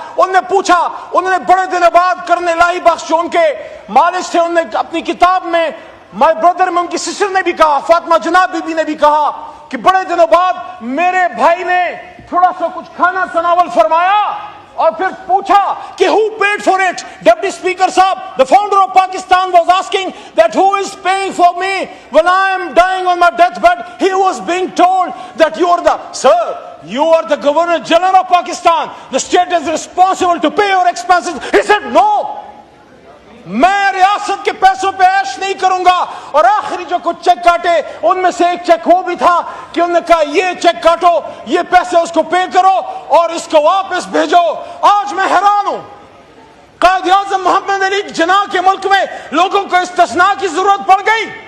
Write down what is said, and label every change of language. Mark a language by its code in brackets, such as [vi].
[ur] انہوں نے پوچھا, انہوں نے بڑے دنوں بعد کرنے لائی بخش جو ان کے مالج تھے, انہوں نے اپنی کتاب میں مائی بردر میں ان کی سسٹر نے بھی کہا, فاطمہ جناب بی بی نے بھی کہا کہ بڑے دنوں بعد میرے بھائی نے تھوڑا سا کچھ کھانا تناول فرمایا اور پھر پوچھا کہ [en] who paid for it. Deputy Speaker صاحب, the founder of Pakistan was asking that who is paying for me when I am dying on my deathbed. He was being told that you are the, sir, you are the Governor General of Pakistan. The state is responsible to pay your expenses. He said no. [ur] میں ریاست کے پیسوں پہ عیش نہیں کروں گا. اور آخری جو کچھ چیک کاٹے ان میں سے ایک چیک وہ بھی تھا کہ انہوں نے کہا یہ چیک کاٹو, یہ پیسے اس کو پے کرو اور اس کو واپس بھیجو. آج میں حیران ہوں, قائد اعظم محمد علی جناح کے ملک میں لوگوں کو استثناء کی ضرورت پڑ گئی.